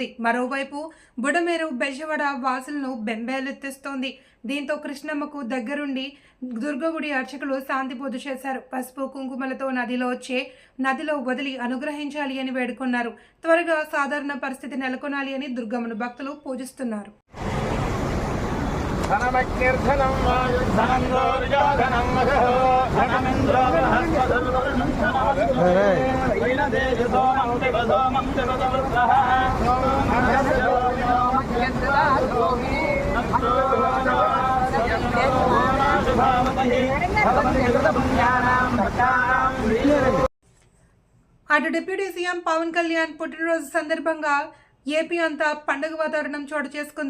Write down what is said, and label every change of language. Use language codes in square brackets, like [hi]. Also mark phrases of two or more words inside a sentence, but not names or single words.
[te] మరోవైపు బుడమేరు బెజవాడ వాసులను బెంబేలెత్తిస్తోంది. దీంతో కృష్ణమ్మకు దగ్గరుండి దుర్గగుడి అర్చకులు శాంతి పూజ చేశారు. పసుపు కుంకుమలతో నదిలో వదిలి అనుగ్రహించాలి అని వేడుకున్నారు. త్వరగా సాధారణ పరిస్థితి నెలకొనాలి అని దుర్గమ్మను భక్తులు పూజిస్తున్నారు. [sa] धनमग्निर्धनं वायुर्धनं दुर्योधनं मघो धनमिन्द्रो बृहस्पतिर्वरुणं सोमं देवसोमं देवदवृद्धः [te] అటు డిప్యూటీ సీఎం పవన్ కళ్యాణ్ పుట్టినరోజు సందర్భంగా ఏపీ అంతా పండుగ వాతావరణం చోటు చేసుకుంది.